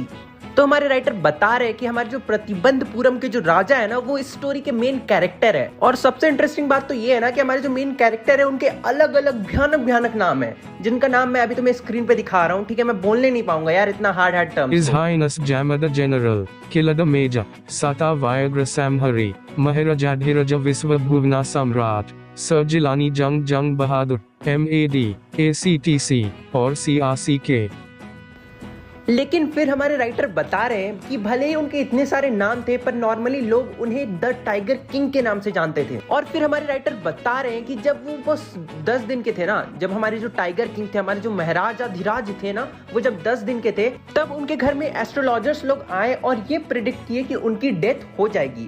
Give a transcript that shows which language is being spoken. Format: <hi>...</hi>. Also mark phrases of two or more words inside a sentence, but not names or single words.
<hi>तो हमारे राइटर बता रहे हैं कि हमारे जो प्रतिबंधपुरम के जो राजा है ना वो इस स्टोरी के</hi> <en>main character</en> <hi>है। और सबसे इंटरेस्टिंग बात तो ये है ना कि हमारे जो</hi> <en>main character</en> <hi>है उनके अलग अलग भयानक भयानक नाम है, जिनका नाम मैं अभी तुम्हें स्क्रीन पे दिखा रहा हूँ। ठीक है, मैं बोलने नहीं पाऊंगा यार, इतना</hi> <en>hard term. His Highness Jamada General, Kilada Major, Sata Viagra Samhari, Maharajadhiraja Viswabhuvna Samrat, Sir Jilani Jung Bahadur, MAD, ACTC और CRCK।</en> <hi>लेकिन फिर हमारे राइटर बता रहे हैं कि भले ही उनके इतने सारे नाम थे पर नॉर्मली लोग उन्हें द टाइगर किंग के नाम से जानते थे। और फिर हमारे राइटर बता रहे हैं कि जब वो बस 10 दिन के थे ना, जब हमारे जो टाइगर किंग थे, हमारे जो महाराजाधिराज थे ना, वो जब 10 दिन के थे तब उनके घर में एस्ट्रोलॉजर्स लोग आए और ये प्रिडिक्ट किए कि उनकी डेथ हो जाएगी।</hi>